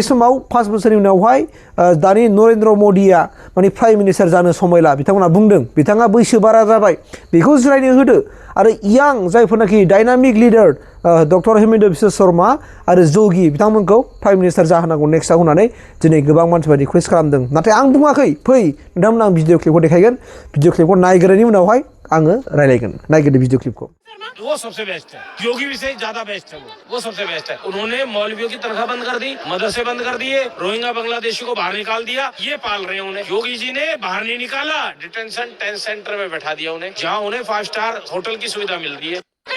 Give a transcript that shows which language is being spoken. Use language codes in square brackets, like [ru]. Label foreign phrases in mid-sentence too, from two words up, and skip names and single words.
[brx] समाव 5 बोसोरनि उनावहाय दानि नरेन्द्र मदिया माने [en] prime minister [brx] जानो समायला बिथांमोना बुंदों बिथाङा बैसो बारा जाबाय बेखौ जिरायनो होदो आरो यां जायफोरनाखि [en] dynamic leader [brx] डक्टर हेमन्त बिश्व शर्मा आरो जगि बिथांमोनखौ [en] prime minister [brx] जाहोनांगौ नेक्स्टआव होननानै दिनै गोबां मानसिफोरा रिकुवेस्ट खालामदों नाथाय आं बुङाखै फै नोंथांमोन आं भिडिअ क्लिपखौ देखायगोन भिडिअ क्लिपखौ नायग्रोनायनि उनावहाय आङो रायलायगोन नायग्रोदो भिडिअ क्लिपखौ [hi] वो सबसे बेस्ट है योगी भी से ज्यादा बेस्ट है वो सबसे बेस्ट है उन्होंने मौलवियों की तनख्वाह बंद कर दी मदरसे बंद कर दिए रोहिंग्या बांग्लादेशी को बाहर निकाल दिया ये पाल रहे हैं उन्हें योगी जी ने बाहर नहीं निकाला [en] detention center [hi] में बैठा दिया उन्हें जहां उन्हें [en] 5 star hotel [hi] की सुविधा मिल रही है